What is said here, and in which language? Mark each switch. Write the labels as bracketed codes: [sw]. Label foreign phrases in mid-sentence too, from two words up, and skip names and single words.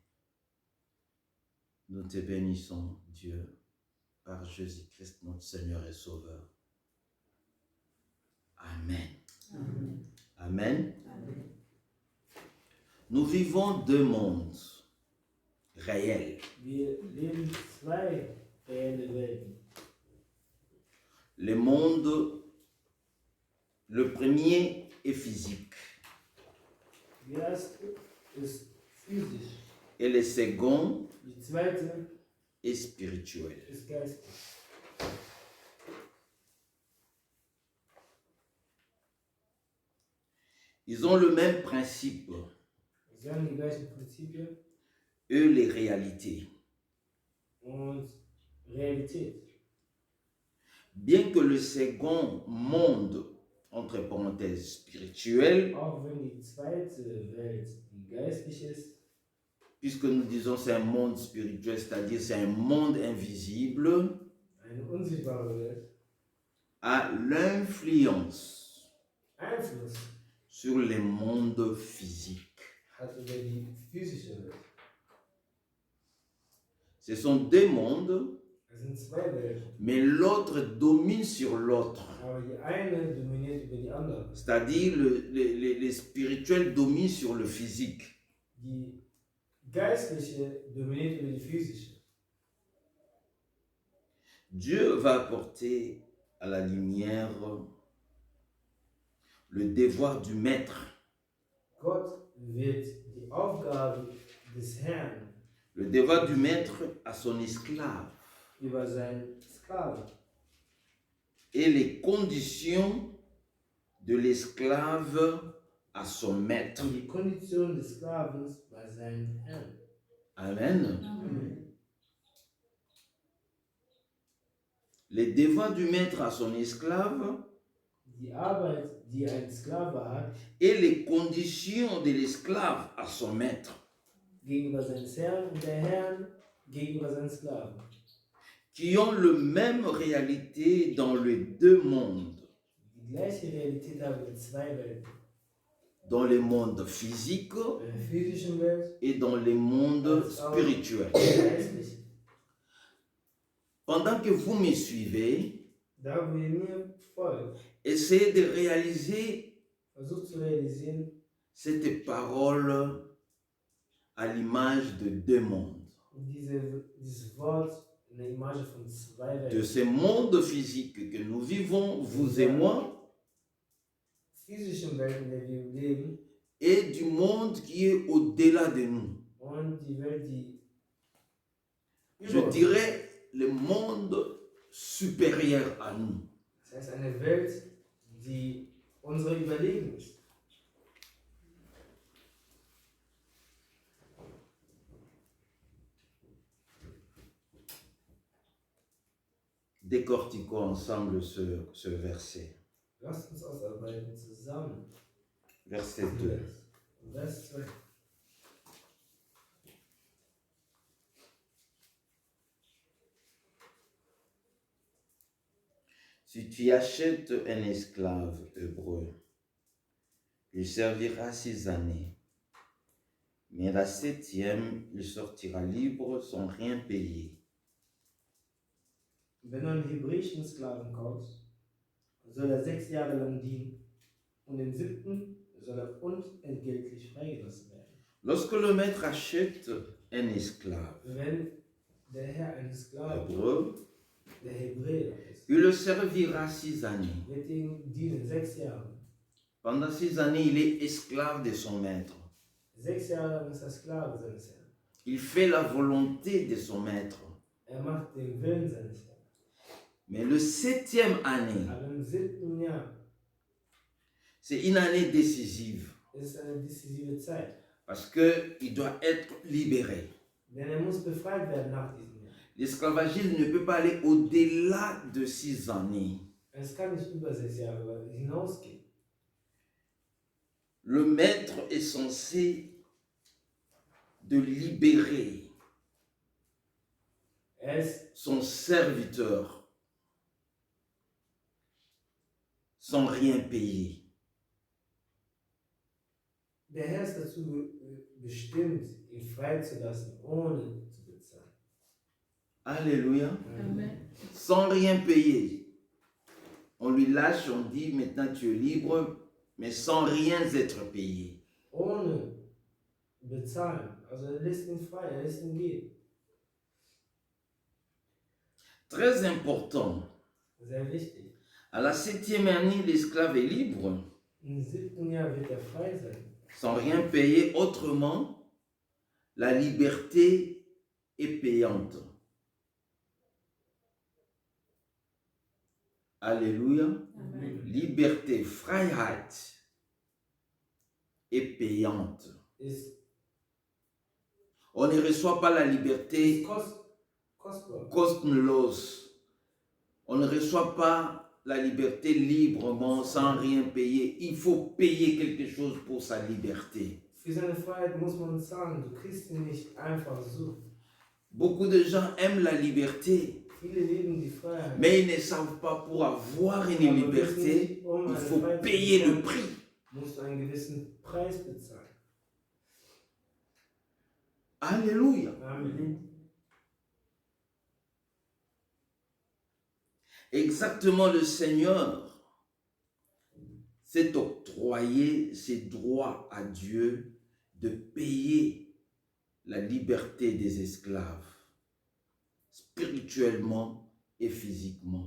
[fr] Nous te bénissons, Dieu, par Jésus-Christ, notre Seigneur et Sauveur. Amen. Amen. Amen. Amen. Nous vivons deux mondes réels. [de] Wir leben zwei reelle Welten. [fr] Le monde, le premier est physique [de] Die erste ist physisch, [fr] et le second [de] die zweite [fr] est spirituel. [de] ist geistig. [fr] Ils ont le même principe, [de] Sie haben die gleichen Prinzipien [fr] eux les réalités. [de] und Realität. [fr] Bien que le second monde, entre parenthèses, spirituel, [de] Auch wenn die zweite Welt die geistliche ist, [fr] puisque nous disons c'est un monde spirituel, c'est-à-dire c'est un monde invisible, [de] eine unsichtbare Welt, [fr] a l'influence [de] Einfluss [fr] sur le monde physique. [de] hat über die physische Welt. [fr] Ce sont deux mondes, [de] Es sind zwei Welten, [fr] mais l'autre domine sur l'autre. [de] aber die eine dominiert über die andere. [fr] C'est-à-dire le spirituel domine sur le physique. [de] Die geistliche dominiert über die physische. [fr] Dieu va apporter à la lumière le devoir du maître, [de] Gott wird die Aufgabe des Herrn [fr] le devoir du maître à son esclave [de] über seinen Sklaven [fr] et les conditions de l'esclave à son maître. [de] und die Kondition des Sklavens bei seinem Herrn. [fr] Amen. Amen. Les devoirs du maître à son esclave [de] Die Arbeit, die ein Sklave hat, [fr] et les conditions de l'esclave à son maître, [de] gegenüber seines Herrn und der Herrn gegenüber seinen Sklaven, [fr] qui ont la même réalité dans les deux mondes, [de] die gleiche Realität haben in zwei Welten. [fr] dans le monde physique [de] In der physischen Welt [fr] et dans le monde spirituel. [de] und der geistlichen. [fr] Pendant que vous me suivez, [de] Da wo ihr mir folgt, [fr] essayez de réaliser [de] versucht zu realisieren, [fr] cette parole à l'image de deux mondes. [de] dieses Wort in der Image von zwei [fr] De [de] Welten. [fr] ce monde physique que nous vivons, vous et moi, [de] physischen Welt, in der wir leben, [fr] et du monde qui est au-delà de nous. [de] und die Welt, die [fr] Je [de] über uns ist. [fr] dirais le monde supérieur à nous. [de] Das heißt, eine Welt, die unsere überlegen ist. [fr] Décortiquons ensemble ce verset. [de] Lasst uns ausarbeiten zusammen. [fr] Verset 2. [de] Vers 2. [fr] Si tu achètes un esclave hébreu, il servira 6 années, mais la 7e, il sortira libre sans rien payer. [de] Wenn du einen hebräischen Sklaven kaufst, soll er 6 Jahre lang dienen und im 7. soll er unentgeltlich freigelassen werden. [fr] Lorsque le maître achète un esclave [de] Wenn der Herr einen Sklaven, [fr] hébreu, [de] der Hebräer ist, [fr] il le servira 6 années. [de] wird ihm dienen 6 Jahre. [fr] Pendant 6 années, il est esclave de son maître. [de] 6 Jahre lang ist er Sklave seines Herrn. [fr] Il fait la volonté de son maître. [de] Er macht den Willen seines Herrn. [fr] Mais le 7e année, [de] Aber im 7. Jahr [fr] c'est une année décisive [de] ist es eine decisive Zeit. [fr] parce qu'il doit être libéré. [de] Denn er muss befreit werden nach diesem Jahr. [fr] L'esclavagisme ne peut pas aller au-delà de 6 années. [de] Es kann nicht über 6 Jahre hinausgehen. [fr] Le maître est censé de libérer [de] Er ist [fr] son serviteur sans rien payer. [de] Der Herr ist dazu bestimmt, ihn freizulassen, ohne zu bezahlen. [fr] Alléluia. Amen. Sans rien payer. On lui lâche, on dit maintenant tu es libre, mais sans rien être payé. [de] Ohne bezahlen. Also er lässt ihn frei, er lässt ihn gehen. [fr] Très important. [de] Sehr wichtig. [fr] À la 7e année, l'esclave est libre, [de] Im 7. Jahr wird er frei sein. [fr] sans rien payer. Autrement, la liberté est payante. Alléluia. Amen. Liberté, Freiheit est payante. [de] Ist [fr] On ne reçoit pas la liberté [de] kostbar. kostenlos. [fr] On ne reçoit pas la liberté librement, sans rien payer. Il faut payer quelque chose pour sa liberté. [de] Für seine Freiheit muss man zahlen. Du kriegst ihn nicht einfach so. [fr] Beaucoup de gens aiment la liberté, [de] Viele lieben die Freiheit. [fr] mais ils ne savent pas pour avoir une liberté, il faut payer le prix. [de] Musst du einen gewissen Preis bezahlen. [fr] Alléluia. Amen. Exactement, le Seigneur s'est octroyé ses droits à Dieu de payer la liberté des esclaves, spirituellement et physiquement.